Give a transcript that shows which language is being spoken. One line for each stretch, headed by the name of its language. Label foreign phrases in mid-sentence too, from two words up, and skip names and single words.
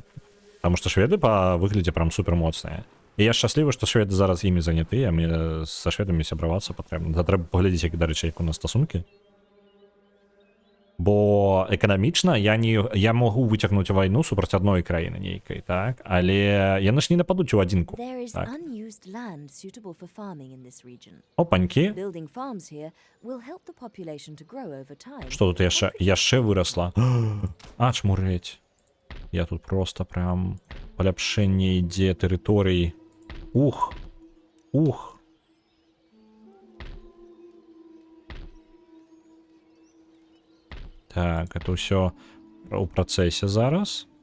Belarusian: Таму што шведы па выглядзе прям супер моцныя. І я шчаслівы, што шведы зараз імі занятыя, мне са шведамі сябравацца патрэбна. Трэба паглядзець, як, дарэчы, як у нас стасункі. Бо эканамічна я могу выцягнуць вайну супраць адной краіны нейкай, так? Але яны ж не нападуць у адзінку.
English: There is
Belarusian: Так.
English: unused land suitable for farming in this region.
Belarusian: Опанькі.
English: Building farms here will help the population to grow over time.
Belarusian: Што тут яшчэ вырасла? Чмурэць. Я тут
Russian: просто прям
Belarusian: паляпшэнне ідзе тэрыторый. Ух. Так, это ўсё у працэсе зараз.